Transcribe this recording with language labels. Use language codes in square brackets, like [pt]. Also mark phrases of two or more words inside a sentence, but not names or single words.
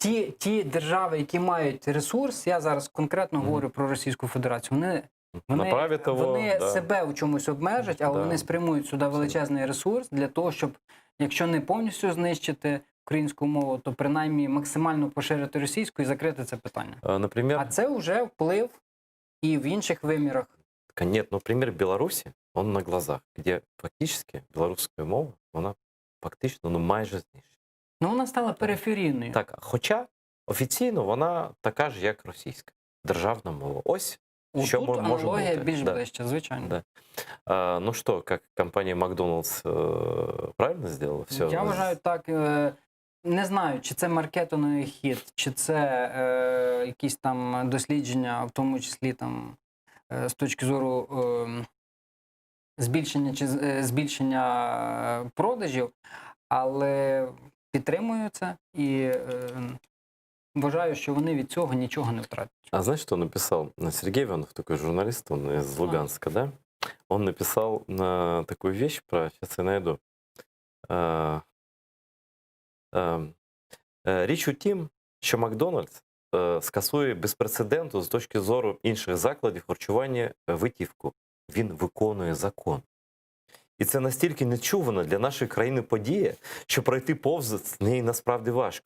[uk] Ті держави, які мають ресурс, я зараз конкретно говорю про Російську Федерацію, вони себе в чомусь обмежать, але вони спрямують сюди величезний ресурс для того, щоб, якщо не повністю знищити українську мову, то принаймні максимально поширити російську і закрити це питання. Например... А це вже вплив і в інших вимірах. [ru] Нет, например, Беларуси, он на глазах, где фактически белорусская [uk] мова, вона фактично майже знищена. Вона стала периферійною. Так, хоча офіційно вона така ж, як російська, державна мова. Ось що може бути. Аналогія більш ближче, звичайно. Да. Ну що, як компанія Макдоналдс правильно зробила? Все. Я вважаю так, не знаю, чи це маркетинговий хід, чи це якісь там дослідження, в тому числі там з точки зору збільшення продажів, але підтримую це і вважаю, що вони від цього нічого не втратять. [ru] А знаешь, что написал Сергей Иванов, такой журналист, он из Луганска, да? Он написал такую вещь про, сейчас я найду. [uk] Річ у тім, що Макдональдс скасує без прецеденту з точки зору інших закладів харчування витівку. Він виконує закон. І це настільки нечувана для нашої країни подія, що пройти повз неї насправді важко.